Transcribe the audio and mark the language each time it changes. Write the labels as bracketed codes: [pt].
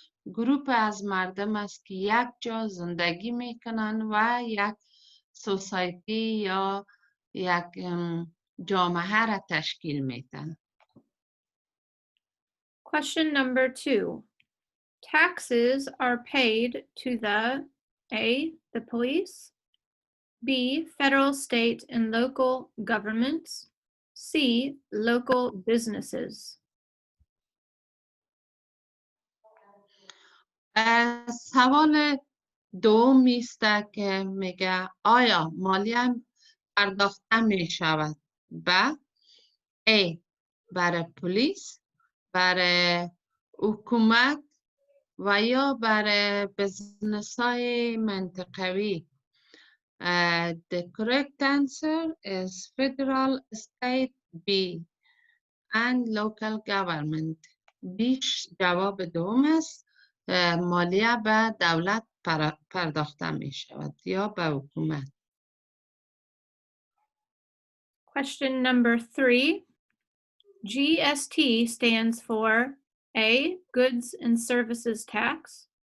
[fa] گروپ از مردم است که یک جا زندگی میکنن و یک سوسایتی یا یک جامعه را تشکیل میدن. [en] Question number 2. Taxes are paid to the A, the police. B, federal, state, and local governments. C, local businesses. [fa] سوال دوم است که میگه آیا مالیه پرداخته می شود به A برای پلیس، برای حکومت و یا برای بزنس های منطقوی. [en] The correct answer is federal, state, B and local government. [fa] بیش جواب دوم است. مالیه به دولت پرداخته می شود یا به حکومت. [en] Question number 3. GST stands for A, goods and services tax.